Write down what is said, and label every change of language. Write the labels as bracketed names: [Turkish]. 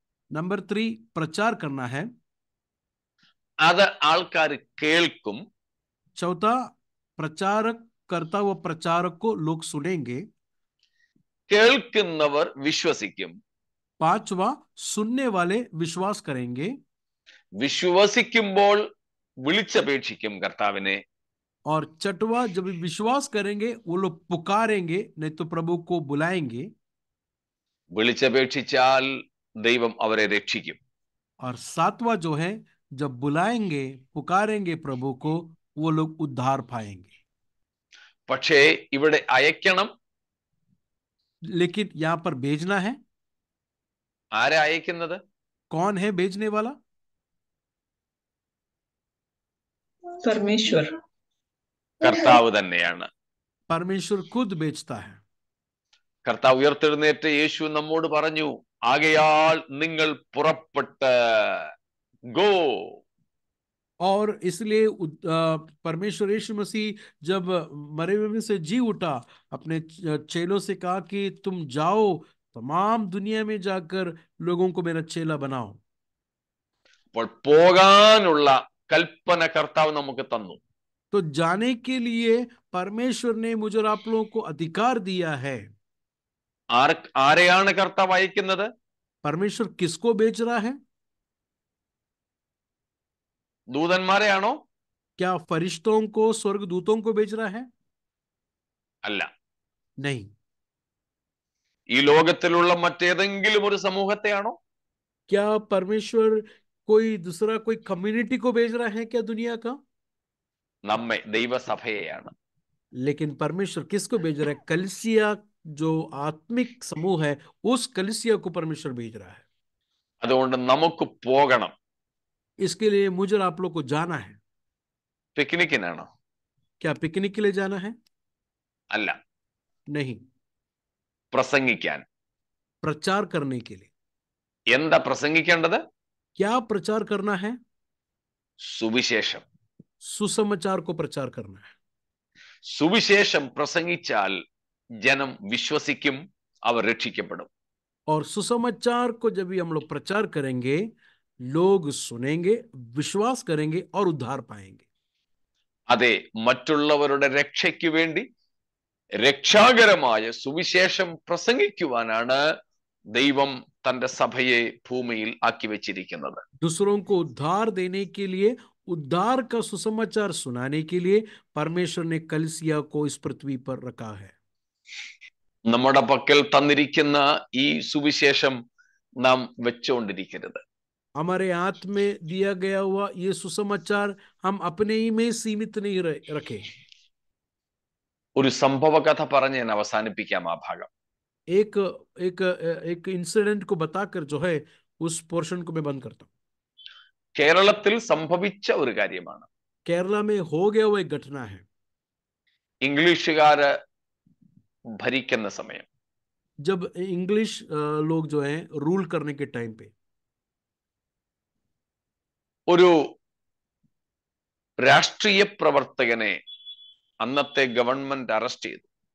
[Hindi] Number 3 प्रचार करना है। [Malayalam] അത് ആൾക്കാർ കേൾക്കും. [Hindi] चौथा, प्रचारक करता हुआ प्रचारक को लोग सुनेंगे। [Malayalam] കേൾക്കുന്നവർ വിശ്വസിക്കും. [Hindi] पांचवा, सुनने वाले विश्वास करेंगे। [Malayalam] വിശ്വസിക്കുമ്പോൾ വിളിച്ചപേക്ഷിക്കും കർത്താവിനെ. [Hindi] और छठवा, जब विश्वास करेंगे वो लोग पुकारेंगे, नहीं तो प्रभु को बुलाएंगे। [Malayalam] വിളിച്ചപേക്ഷിച്ചാൽ ദൈവം അവരെ രക്ഷിക്കും. [Hindi] और सातवां जो है, जब बुलाएंगे पुकारेंगे प्रभु को, वो लोग उद्धार पाएंगे। [Malayalam] പക്ഷേ ഇവിടെ അയക്കണം. [Hindi] लेकिन यहां पर भेजना है। [Malayalam] ആരെ അയക്കുന്നത്? [Hindi] कौन है भेजने वाला? परमेश्वर। [Malayalam] കർത്താവ് തന്നെയാണ്. [Hindi] परमेश्वर खुद भेजता है। [Malayalam] കർത്താവ് ഉയർത്തെഴുന്നേറ്റ യേശു നമ്മോട് പറഞ്ഞു, ആകയാൽ നിങ്ങൾ പുറപ്പെട്ട് ഗോ. [Hindi] और इसलिए परमेश्वर यीशु मसीह जब मरे हुए में से जी उठा, अपने चेलों से कहा कि तुम जाओ, तमाम दुनिया में जाकर लोगों को मेरा चेला बनाओ। [Malayalam] അപ്പോൾ പോകാനുള്ള കൽപ്പന കർത്താവ് നമുക്ക് തന്നു. [Hindi] तो जाने के लिए परमेश्वर ने मुझे और आप लोगों को अधिकार दिया है। [Malayalam] ആരെയാണ് കർത്താവ് അയക്കുന്നത്? [Hindi] परमेश्वर किसको भेज रहा है? [Malayalam] ദൂതന്മാരെയാണോ? [Hindi] क्या फरिश्तों को, स्वर्गदूतों को भेज रहा है? [Malayalam] അല്ല. [Hindi] नहीं। [Malayalam] ഈ ലോകത്തിലുള്ള മറ്റേതെങ്കിലും ഒരു സമൂഹത്തെയാണോ? [Hindi] क्या परमेश्वर कोई दूसरा कोई कम्युनिटी को भेज रहा है क्या दुनिया का? [Malayalam] നമ്മെ, ദൈവസഭയെയാണ്. [Hindi] लेकिन परमेश्वर किसको भेज रहा है? कलीसिया, जो आत्मिक समूह है, उस कलीसिया को परमेश्वर भेज रहा है। [Malayalam] അതുകൊണ്ട് നമുക്ക് പോകണം. [Hindi] इसके लिए मुझे और आप लोग को जाना है। [Malayalam] പിക്നിക്കിനാണോ? [Hindi] क्या पिकनिक के लिए जाना है? [Malayalam] അല്ല. [Hindi] नहीं। [Malayalam] പ്രസംഗിക്കാൻ. [Hindi] प्रचार करने के लिए। [Malayalam] എന്താ പ്രസംഗിക്കേണ്ടത്? [Hindi] क्या प्रचार करना है? [Malayalam] സുവിശേഷം. [Hindi] सुसमाचार को प्रचार करना है। [Malayalam] സുവിശേഷം പ്രസംഗിച്ചാൽ ജനം വിശ്വസിക്കും, അവർ രക്ഷിക്കപ്പെടും. [Hindi] और सुसमाचार को जब भी हम लोग प्रचार करेंगे, लोग सुनेंगे, विश्वास करेंगे और उद्धार पाएंगे. [Malayalam] അതെ, മറ്റുള്ളവരുടെ രക്ഷയ്ക്ക് വേണ്ടി രക്ഷാകരമായ സുവിശേഷം പ്രസംഗിക്കുവാനാണ് ദൈവം തന്റെ സഭയെ ഭൂമിയിൽ ആക്കി വെച്ചിരിക്കുന്നത്. [Hindi] दूसरों को उद्धार देने के लिए, उद्धार का सुसमाचार सुनाने के लिए परमेश्वर ने कलीसिया को इस पृथ्वी पर रखा है. [Malayalam] നമ്മുടെ പക്കൽ തന്നിരിക്കുന്ന ഈ സുവിശേഷം നാം വെച്ചുകൊണ്ടിരിക്കരുത്. [Hindi] हमारे हाथ में दिया गया हुआ ये सुसमाचार हम अपने ही में सीमित नहीं रखें. [Malayalam] ഒരു സംഭവ കഥ പറഞ്ഞ് ഞാൻ അവസാനിപ്പിക്കാം ആ ഭാഗം. [Hindi] एक एक एक इंसिडेंट को बताकर जो है उस पोर्शन को मैं बंद करता हूँ. [Malayalam] കേരളത്തിൽ സംഭവിച്ച ഒരു കാര്യമാണ്. [Hindi] केरला में हो गया वो एक घटना है. [Malayalam] ഇംഗ്ലീഷുകാര് ഭരിക്കുന്ന സമയം, [Hindi] जब इंग्लिश लोग जो हैं रूल करने के टाइम पे [Malayalam] ഒരു രാഷ്ട്രീയ പ്രവർത്തകനെ അന്നത്തെ ഗവൺമെന്റ് അറസ്റ്റ് ചെയ്തു.